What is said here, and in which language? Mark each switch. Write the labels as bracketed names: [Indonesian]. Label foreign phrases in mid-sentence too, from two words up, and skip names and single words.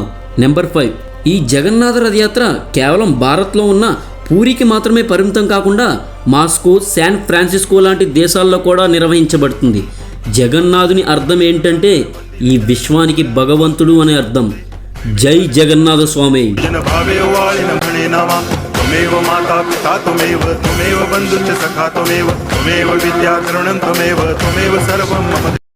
[Telugu] నెంబర్ 5, ఈ జగన్నాథ రథయాత్ర కేవలం భారత్లో ఉన్న పూరికి మాత్రమే పరిమితం కాకుండా మాస్కో, శాన్ ఫ్రాన్సిస్కో లాంటి దేశాల్లో కూడా నిర్వహించబడుతుంది. జగన్నాథుని అర్థం ఏంటంటే ఈ విశ్వానికి భగవంతుడు అనే అర్థం. జై జగన్నాథ స్వామి. [Sanskrit] त्वमेव माता पिता त्वमेव बन्धुश्च सखा त्वमेव विद्या तरुणं त्वमेव सर्वं मम